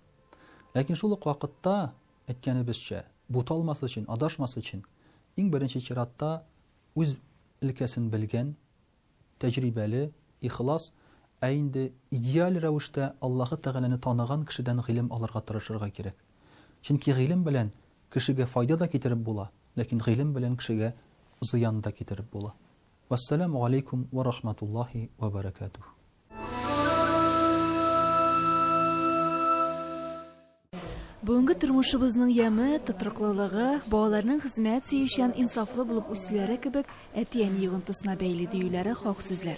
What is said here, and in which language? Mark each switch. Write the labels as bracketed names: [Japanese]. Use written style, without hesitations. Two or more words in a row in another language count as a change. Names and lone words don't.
[Tatar] Ләкин шул ук вакытта, әйткәнебезчә, буталмас өчен, адашмас өчен, иң беренче чиратта үз өлкәсен белгән, тәҗрибәле, ихлас, ә инде идеаль рәвештә Аллаһы Тәгаләне таныган кешедән гыйлем алырга тырышырга кирәк. Чөнки гыйлем белән кешегә файда да китереп була, ләкин гыйлем белән кешегә зыян да китереп була. [Arabic] والسلام عليكم ورحمة الله وبركاته. [Tatar] Бүгенге тормышыбызның яме, тотрыклылыгы, балаларның хезмәт сөючән, инсафлы булып үсүләре кебек әти-әни йогынтысына бәйле диюләре хак сүзләр.